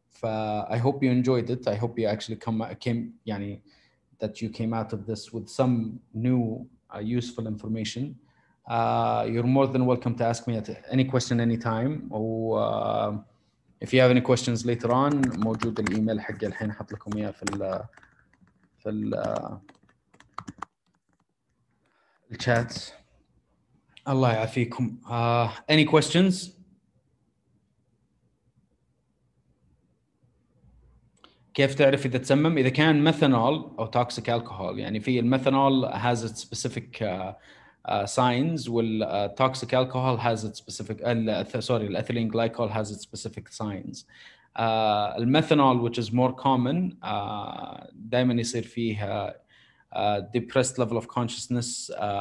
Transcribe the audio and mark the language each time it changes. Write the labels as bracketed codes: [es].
[en] I hope you enjoyed it. I hope you actually came [ar] يعني [en] that you came out of this with some new useful information. You're more than welcome to ask me at any question anytime. Or if you have any questions later on [ar] موجود الايميل حقي الحين احط لكم اياه في الشات. الله يعافيكم. [en] Any questions? [ar] كيف تعرف إذا تسمم؟ إذا كان ميثانول أو توكسيك الكحول. يعني في [en] الميثانول has its specific signs والtoxic alcohol has its specific الethylene glycol has its specific signs. الميثانول which is more common [ar] دائما يصير فيه [en] depressed level of consciousness.